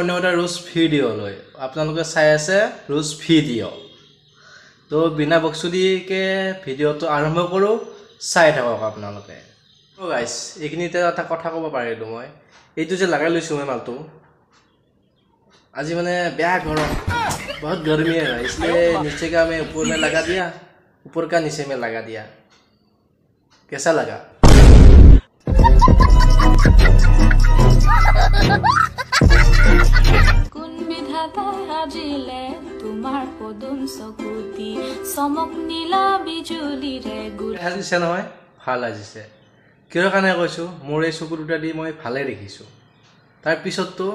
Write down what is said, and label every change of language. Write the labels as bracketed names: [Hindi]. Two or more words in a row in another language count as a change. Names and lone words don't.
[Assamese] অন্য এটা ৰোজ ভিডিঅ'লৈ আপোনালোকে চাই আছে ৰোজ ভিডিঅ' তো [Hindi] बिना बकचोदी के [Assamese] ভিডিঅ'টো আৰম্ভ কৰোঁ চাই থাকক আপোনালোকে গাইছ এইখিনিতে এটা কথা ক'ব পাৰিলোঁ মই এইটো যে লগাই লৈছোঁ মই মালটো আজি মানে বেয়া গৰম [Hindi] बहुत गर्मी है इसलिए नीचे का मैं ऊपर में लगा दिया ऊपर का नीचे में लगा दिया कैसा लगा [Assamese] কোন বিধাতাই আজিলে তোমাৰ পদুম চকুতি চমক নীলা বিজুলিৰে গুল আজিছে নহয় ভাল আজিছে কিয় কাৰণে কৈছোঁ মোৰ এই চকু দুটা দি মই ভালে দেখিছোঁ তাৰ পিছততো